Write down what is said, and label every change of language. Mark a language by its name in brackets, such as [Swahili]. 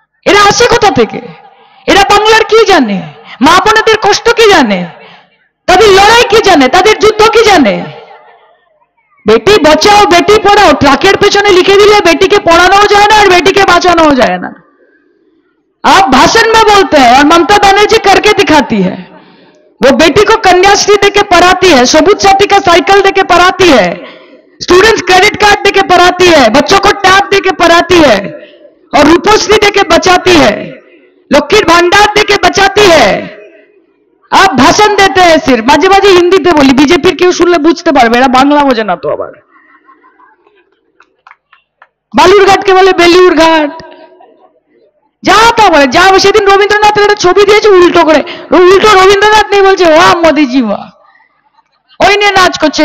[Bangla] এরা আসে কোথা থেকে? এরা বাংলার কি জানে? মা বোনেদের কষ্ট কি জানে? তাদের লড়াই কি জানে? তাদের যুদ্ধ কি জানে? বেটি বাঁচাও বেটি পড়াও ট্রাকের পেছনে লিখে দিলে বেটিকে পড়ানোও যায় না আর বেটিকে বাঁচানোও যায় না। [Hindi] आप भाषण में बोलते हैं और ममता बनर्जी करके दिखाती है। वो बेटी को कन्याश्री देके पढ़ाती है, सबूत साथी का साइकिल देके पढ़ाती है, स्टूडेंट्स क्रेडिट कार्ड देके पढ़ाती है, बच्चों को टैब देके पढ़ाती है और रूपोश्री देके बचाती है, लक्ष्मीर भंडार देके बचाती है। आप भाषण देते हैं सिर्फ। [Bangla] মাঝে মাঝে হিন্দিতে বলি, বিজেপির কেউ শুনলে বুঝতে পারবে, এরা বাংলা বোঝে না তো। আবার বালুরঘাটকে বলে বেলুর ঘাট, যা তা বলে। যা সেদিন রবীন্দ্রনাথের একটা ছবি দিয়েছে উল্টো করে, উল্টো রবীন্দ্রনাথ নেই, বলছে ওয়া মোদিজি ওয়া, ওই নিয়ে নাচ করছে।